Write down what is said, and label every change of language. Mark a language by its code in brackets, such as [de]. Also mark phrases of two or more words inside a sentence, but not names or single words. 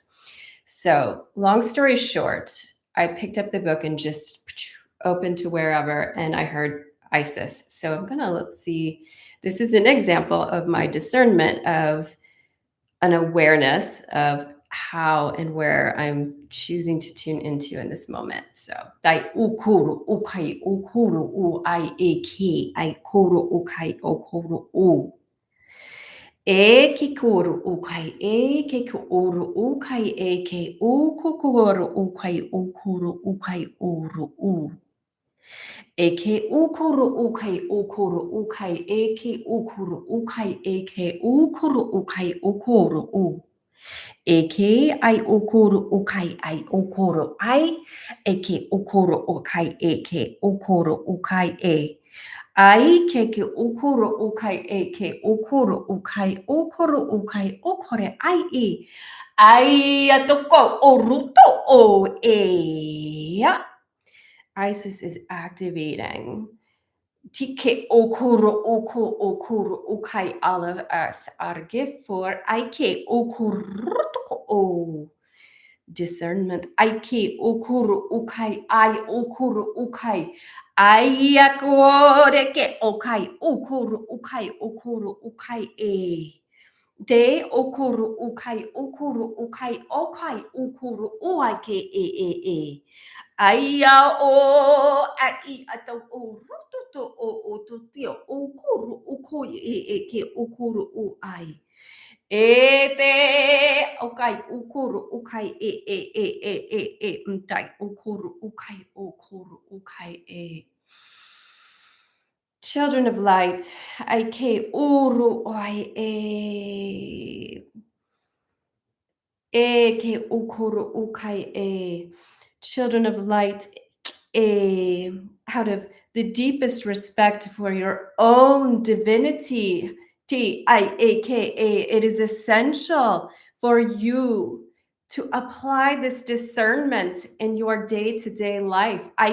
[en] So, long story short, I picked up the book and just opened to wherever, and I heard Isis. So, let's see. This is an example of my discernment of an awareness of how and where I'm choosing to tune into in this moment. So, dai ukuru ukai ukuru u I a k I kuru ukai okuru u. E ke kuru ukai e ke kuru ukai e ke u kukuru ukai ukuru ukai uru u. E ke ukuru ukai e ke ukuru ukai e ke ukuru ukai ukuru u. E ke ai okoro ukai ai okoro ai. E ke okoro ukai e ke okoro ukai e. Ai ke okoro ukai e ke okoro ukai okore ai e. Ai atoko oruto o e. Isis is activating. Tike okoro ukai, all of us are gift for Ike okoro o discernment. Ike okoro ukai I okoro ukai. Ayakore ke okai okoro ukai e. De okoro ukai okai okoro uake e. Aia o ai ato o rototo o to tio o kuru o koi e ke o kuru o ai. E te okai o kuru o kai mtai o kuru o kai e. Children of light, ai ke uru ai e. E ke ukuru ukai e. Children of light, out of the deepest respect for your own divinity, it is essential for you to apply this discernment in your day-to-day life.